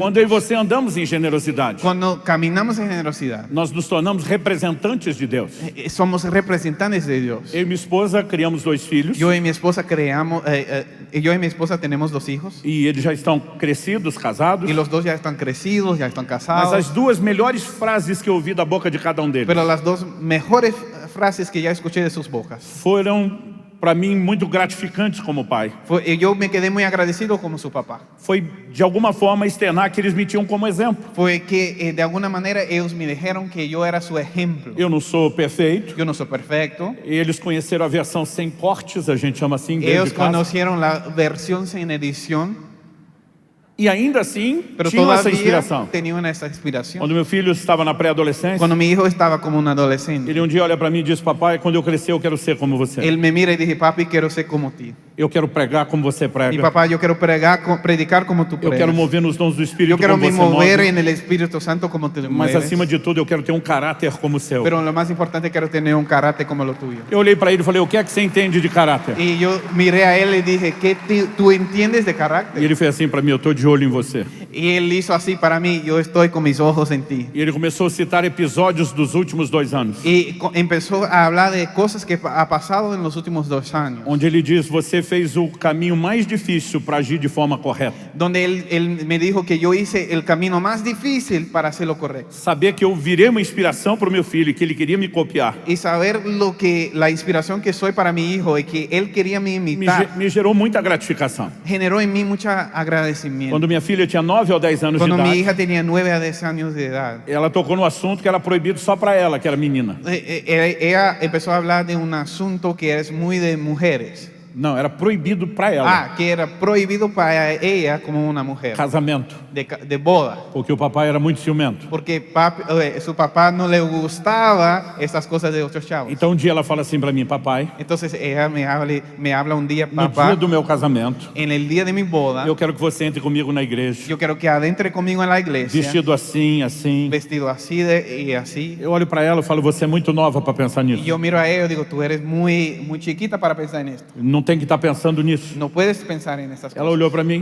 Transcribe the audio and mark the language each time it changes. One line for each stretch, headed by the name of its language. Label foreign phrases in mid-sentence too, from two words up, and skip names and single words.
Portuguese: Quando eu e você andamos em generosidade,
Spanish: Cuando caminamos en generosidad,
Portuguese: nós nos tornamos representantes de Deus.
Spanish: somos representantes de Dios.
Portuguese: Eu e minha esposa criamos 2 filhos,
Spanish: Yo y mi esposa yo y mi esposa tenemos 2 hijos
Portuguese: e eles já estão crescidos, casados.
Spanish: y los 2 ya están crecidos, ya están
Portuguese: Mas
Spanish: casados.
Portuguese: as 2 melhores frases que eu ouvi da boca de cada deles
Spanish: Pero las 2 mejores frases que ya escuché de sus bocas,
Portuguese: foram, para mim, muito gratificantes como pai.
Spanish: yo me quedé muy agradecido como su papá.
Portuguese: Foi, de alguma forma, externar que eles me tinham como exemplo.
Spanish: Fue que de alguna manera ellos me dijeron que yo era su ejemplo.
Portuguese: Eu não sou perfeito.
Spanish: Yo no soy perfecto.
Portuguese: Eles conheceram a versão sem cortes, a gente chama assim, dentro
Spanish: Ellos
Portuguese: de casa.
Spanish: conocieron la versión sin edición,
Portuguese: E ainda assim,
Spanish: pero
Portuguese: tinham essa
Spanish: todavía
Portuguese: inspiração.
Spanish: tenían esa inspiración.
Portuguese: Quando meu filho estava na pré-adolescência,
Spanish: Cuando mi hijo estaba como un adolescente,
Portuguese: ele um dia olha para mim e diz: papai, quando eu crescer eu quero ser como você.
Spanish: él me mira y dije, papi, quiero ser como ti.
Portuguese: Eu quero pregar como você
Spanish: Y
Portuguese: prega.
Spanish: papá, yo quiero predicar como tú
Portuguese: Eu quero pregas. mover nos dons do Espírito
Spanish: Yo quiero
Portuguese: como
Spanish: me
Portuguese: você
Spanish: mover
Portuguese: move.
Spanish: en el Espíritu Santo como tú
Portuguese: Mas
Spanish: mueves.
Portuguese: acima de tudo eu quero ter um caráter como o seu.
Spanish: Pero lo más importante, quiero tener un carácter como lo tuyo.
Portuguese: Eu olhei para ele e falei: o que é que você entende de caráter?
Spanish: Y yo miré a él y dije, ¿qué tú entiendes de
Portuguese: E
Spanish: carácter?
Portuguese: ele fez assim para mim: eu estou de olho em você.
Spanish: Y él hizo así para mí, yo estoy con mis ojos en ti.
Portuguese: E ele começou a citar episódios dos últimos 2 anos,
Spanish: Y empezó a hablar de cosas que ha pasado en los últimos 2 años.
Portuguese: onde ele diz: você fez o caminho mais difícil para agir de forma correta.
Spanish: Donde él me dijo que yo hice el camino más difícil para hacer lo correcto.
Portuguese: Saber que eu virei uma inspiração para o meu filho, que ele queria me copiar,
Spanish: Y saber la inspiración que soy para mi hijo y que él quería me imitar,
Portuguese: me gerou muita gratificação.
Spanish: generó en mí mucho agradecimiento.
Portuguese: Quando minha filha tinha 9 ou 10 anos de
Spanish: Cuando mi
Portuguese: idade,
Spanish: hija tenía 9 a 10 años de edad,
Portuguese: ela tocou no assunto que era proibido só para ela, que era menina.
Spanish: ella empezó a hablar de un asunto que es muy de mujeres.
Portuguese: Não, era proibido para ela.
Spanish: Que era prohibido para ella como una mujer,
Portuguese: Casamento.
Spanish: de boda.
Portuguese: Porque o papai era muito ciumento.
Spanish: Porque su papá no le gustaba estas cosas de otros chavos.
Portuguese: Então um dia ela fala assim para mim: papai,
Spanish: Entonces ella me habla un día,
Portuguese: no
Spanish: papá,
Portuguese: dia do meu casamento,
Spanish: en el día de mi boda,
Portuguese: eu quero que você entre comigo na igreja,
Spanish: yo quiero que adentre conmigo en la iglesia,
Portuguese: vestido assim, assim.
Spanish: vestido así y así.
Portuguese: Eu olho para ela e falo: você é muito nova para pensar
Spanish: Y
Portuguese: nisso.
Spanish: yo miro a ella y digo, tú eres muy chiquita para pensar en esto.
Portuguese: Não tem que estar pensando nisso.
Spanish: No puedes pensar en estas
Portuguese: Ela
Spanish: cosas.
Portuguese: olhou para mim,